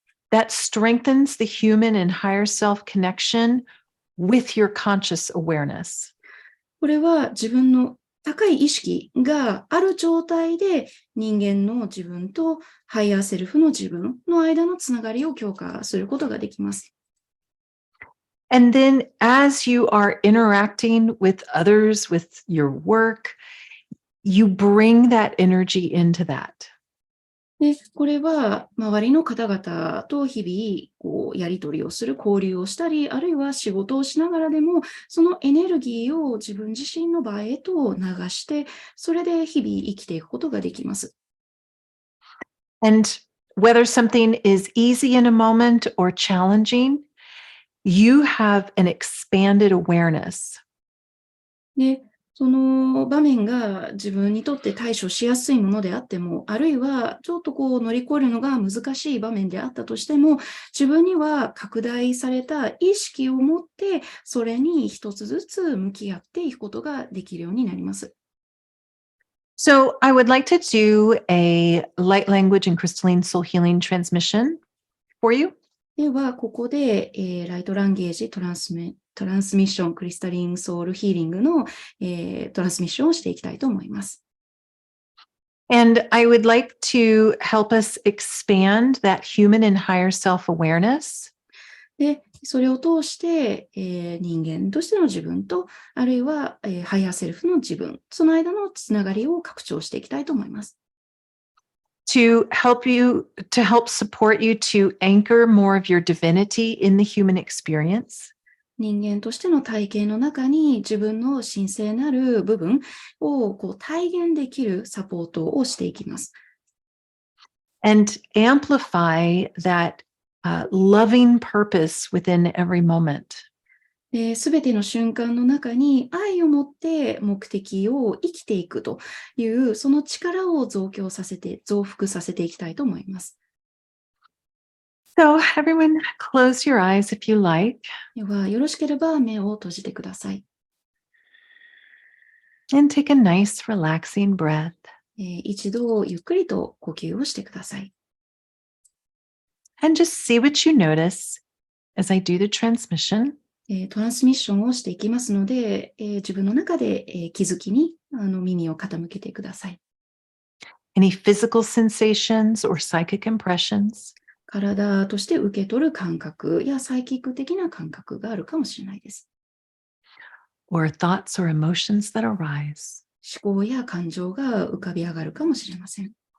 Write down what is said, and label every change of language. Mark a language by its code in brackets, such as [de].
[en] That strengthens the human and higher self connection with your conscious awareness. [ja] これは自分の高い意識がある状態で人間の自分とハイヤーセルフの自分の間のつながりを強化することができます。 [en] And then as you are interacting with others, with your work, you bring that energy into that. [ja] で、これは周りの方々と日々やり取りをする、交流をしたり、あるいは仕事をしながらでも、そのエネルギーを自分自身の場へと流して、それで日々生きていくことができます。 [en] And whether something is easy in a moment or challenging, you have an expanded awareness. [ja] で、その場面が自分にとって対処しやすいものであっても、あるいはちょっと乗り越えるのが難しい場面であったとしても、自分には拡大された意識を持って、それに一つずつ向き合っていくことができるようになります。 [en] So I would like to do a light language and crystalline soul healing transmission for you. [ja] では、ここで、ライトランゲージトランスミトランスミッション、クリスタリンソウルヒーリングの、トランスミッションをしていきたいと思います。 [en] And I would like to help us expand that human and higher self-awareness. [ja] で、それを通して、人間としての自分と、あるいは、ハイヤーセルフの自分、その間のつながりを拡張していきたいと思います。 [en] To help support you to anchor more of your divinity in the human experience. [ja] 人間としての体験の中に自分の神聖なる部分を体現できるサポートをしていきます。 [en] And amplify that loving purpose within every moment. [ja] すべての瞬間の中に愛を持って目的を生きていくという、その力を増幅させていきたいと思います。 [en] So everyone, close your eyes if you like. [ja] では、よろしければ目を閉じてください。 [en] And take a nice relaxing breath. [ja] 一度ゆっくりと呼吸をしてください。 [en] And just see what you notice as I do the transmission. [ja] トランスミッションをしていきますので、自分の中で、気づきに耳を傾けてください。 [en] Any physical sensations or psychic impressions. [ja] 体として受け取る感覚やサイキック的な感覚があるかもしれないです。 [en] Or thoughts or emotions that arise. [ja] 思考や感情が浮かび上がるかもしれません。